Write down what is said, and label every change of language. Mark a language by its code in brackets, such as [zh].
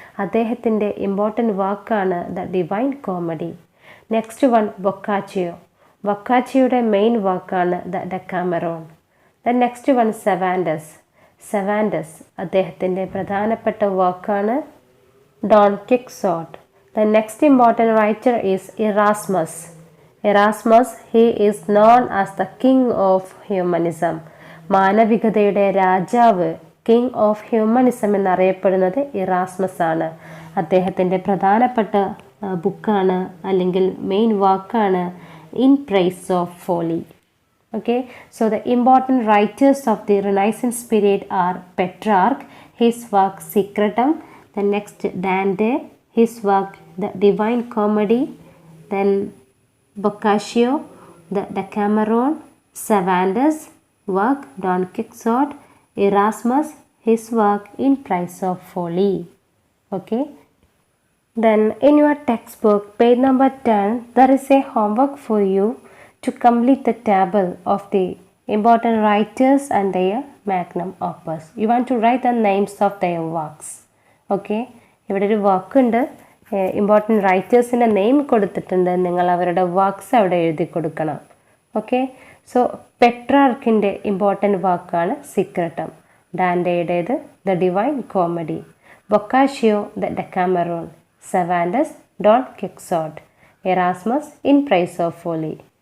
[ml] അദ്ദേഹത്തിൻ്റെ ഇമ്പോർട്ടൻറ്റ് വാക്കാണ് the divine comedy. Next one Boccaccio. ബൊക്കാച്ചിയോയുടെ main വാക്കാണ് ദ ഡെക്കാമെറോൺ. The next one സെവാൻഡസ്. സെവാൻഡസ് അദ്ദേഹത്തിൻ്റെ പ്രധാനപ്പെട്ട വർക്കാണ് Don Quixote. [en] The next important writer is Erasmus. Erasmus, he is known as the king of humanism. [ml] മാനവികതയുടെ രാജാവ്, [en] king of humanism [ml] എന്നറിയപ്പെടുന്നത് Erasmus ആണ്. അദ്ദേഹത്തിൻ്റെ പ്രധാനപ്പെട്ട ബുക്കാണ് അല്ലെങ്കിൽ മെയിൻ വാക്കാണ് in price of Foley. [en] Okay, so the important writers of the Renaissance period are Petrarch, his work Secretum, the next Dante, his work The Divine Comedy, then Boccaccio, the Decameron, Cervantes, work Don Quixote, Erasmus, his work In Price of Folly. Okay, then in your textbook, page number 10, there is a homework for you to complete the table of the important writers and their magnum opus. You want to write the names of their works. [ml] Okay, ഇവിടെ ഒരു വാക്കുണ്ട്, important റൈറ്റേഴ്സിൻ്റെ name കൊടുത്തിട്ടുണ്ട്, നിങ്ങൾ അവരുടെ works അവിടെ എഴുതി കൊടുക്കണം. Okay, so പെട്രാർക്കിൻ്റെ important വാക്കാണ് സീക്രട്ടം, ഡാൻഡയുടേത് the divine comedy, Boccaccio the ഡെക്കാമെറോൺ, സെവാൻഡസ് Don Quixote, Erasmus in price of Foley.